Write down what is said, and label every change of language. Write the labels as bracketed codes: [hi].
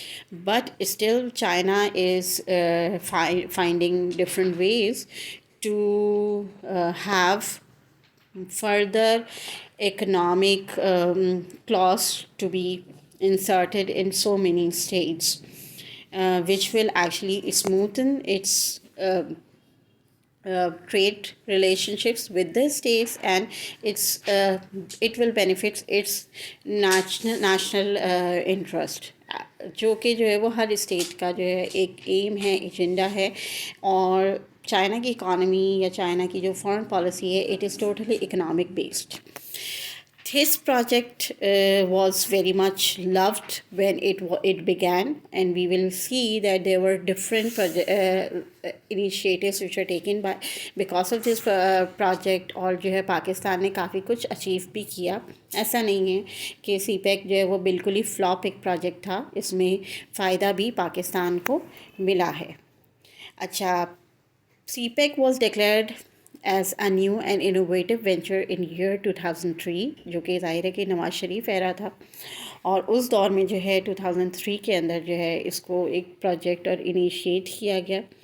[en] But still China is finding different ways to have further economic clause to be inserted in so many states, which will actually smoothen its trade relationships with the states, and it will benefit its national interest, [hi] जो कि जो है वो हर state का जो है एक M है, एजेंडा है. और चाइना की इकॉनमी या चाइना की जो फॉरेन पॉलिसी है, [en] It is totally economic based. His project was very much loved when it began, and we will see that there were different initiatives which were taken because of this project. [hi] और जो है पाकिस्तान ने काफ़ी कुछ achieve भी किया. ऐसा नहीं है कि CPEC जो है वो बिल्कुल ही फ्लॉप एक प्रोजेक्ट था, इसमें फ़ायदा भी पाकिस्तान को मिला है. अच्छा, [en] CPEC was declared as a new and innovative venture in year 2003, [hi] जो कि ज़ाहिर है कि नवाज़ शरीफ एरा था, और उस दौर में जो है 2003 के अंदर जो है इसको एक प्रोजेक्ट और इनिशिएट किया गया.